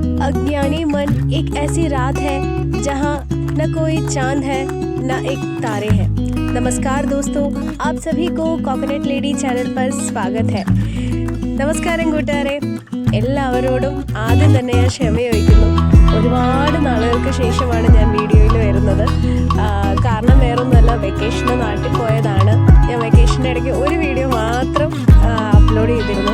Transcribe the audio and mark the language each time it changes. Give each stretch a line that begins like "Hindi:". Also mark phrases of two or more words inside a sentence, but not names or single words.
Hindi: अज्ञानी मन एक ऐसी रात है जहाँ न कोई चांद है न एक तारे हैं। नमस्कार दोस्तों, आप सभी को കോക്കനട്ട് ലേഡി ചാനൽ पर സ്വാഗതം है।
Malayalam: നമസ്കാരം കൂട്ടുകാരെ, എല്ലാവരോടും ആദ്യം തന്നെ ഞാൻ ക്ഷമ ചോദിക്കുന്നു. ഒരുപാട് നാളുകൾക്ക് ശേഷമാണ് ഞാൻ വീഡിയോയിൽ വരുന്നത്. കാരണം വേറൊന്നുമല്ല, വെക്കേഷന് നാട്ടിൽ പോയതാണ്. ഞാൻ വെക്കേഷൻ്റെ ഇടയ്ക്ക് ഒരു വീഡിയോ മാത്രം അപ്ലോഡ് ചെയ്തിരുന്നു.